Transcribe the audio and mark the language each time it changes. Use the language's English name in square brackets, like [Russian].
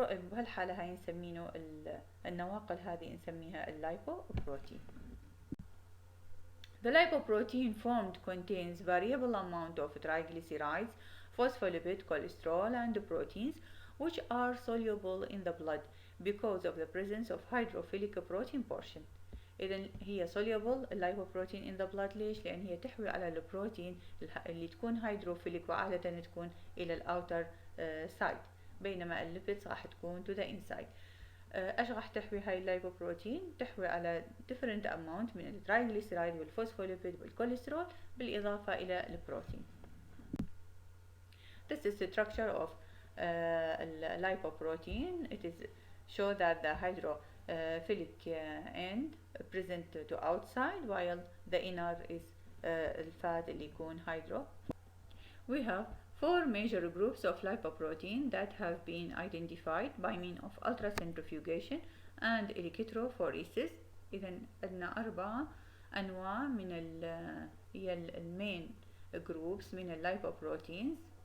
[Arabic] بهالحالة هاي نسمينه النواقل هذه نسميها اللايبوبروتين. [English] The lipoprotein formed contains variable amount of triglycerides, phospholipid, cholesterol and proteins which are soluble in the blood because of the presence of hydrophilic protein portion. [Arabic] إذن هي soluble اللايبوبروتين [English] in the blood [Arabic] ليش؟ لأن هي تحوي على البروتين اللي تكون hydrophilic وعادة تكون إلى الأوتر side، بينما الليبيدز راح تكون [English] to the inside. [Arabic] ايش راح تحوي هاي اللايبوبروتين؟ تحوي على different amount من الترايغليسيرايد والفوسفوليبيد والكوليسترول بالإضافة إلى البروتين. [English] This is the structure of lipoprotein. It is show that the hydrophilic end present to outside while the inner is [Arabic] الفات اللي يكون [English] hydro. We have four major groups of lipoprotein that have been identified by means of ultracentrifugation and electrophoresis. [Arabic] إذا عندنا 4 أنواع من هي المين groups من اللايبوبروتينز.